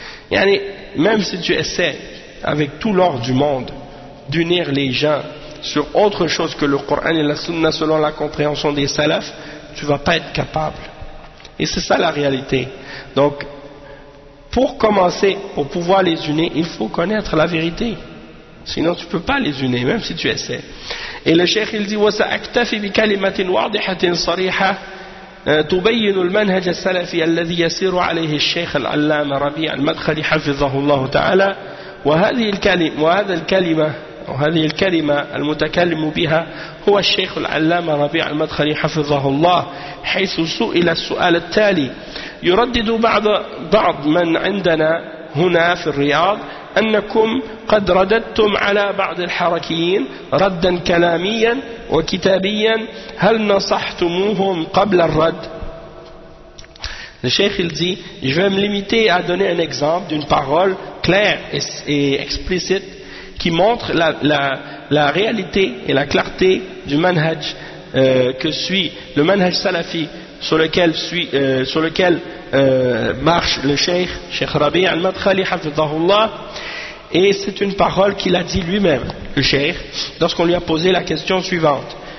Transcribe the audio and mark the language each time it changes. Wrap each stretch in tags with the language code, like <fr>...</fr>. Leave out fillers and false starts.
<fr>Yani, même si tu essaies avec tout l'or du monde d'unir les gens sur autre chose que le Coran et la Sunna selon la compréhension des salaf, tu vas pas être capable. Et c'est ça la réalité. Donc pour commencer, pour pouvoir les unir, il faut connaître la vérité. Sinon, tu ne peux pas les unir, même si tu essaies. Et le cheikh, il dit,</fr> <ar>« وَسَأَكْتَفِ بِكَلِمَةٍ وَاضِحَةٍ صَرِيحَةٍ تُبَيِّنُ الْمَنْهَجَ السَّلَفِي الَّذِي يَسِرُ عَلَيْهِ الشَّيْخَ الْعَلَّامَ رَبِيعَ الْمَدْخَلِ حَفِظَهُ اللَّهُ تَعَالَى وَهَذِهِ الْكَلِمَةَ الْمُتَكَلِّمُ بِهَا هُوَ الشَّيْخُ الْعَلَّامَ رَبِيعَ الْمَدْخَلِ حَفِظَهُ اللَّهُ حَيْثُ سُئِلَ السُّؤَالَ التَّالِي يردد بعض من عندنا هنا في الرياض أنكم قد رددتم على بعض الحركيين ردا كلاميا وكتابيا هل نصحتموهم قبل الرد؟ الشيخ الزي</ar> <fr>je vais me limiter à donner un exemple d'une parole claire et explicite qui montre la réalité et la clarté du manhaj que suit le manhaj salafi sur lequel marche le Cheikh Rabi' al-Madkhali hafizahullah. Et c'est une parole qu'il a dit lui-même, le Cheikh, lorsqu'on lui a posé la question suivante.</fr>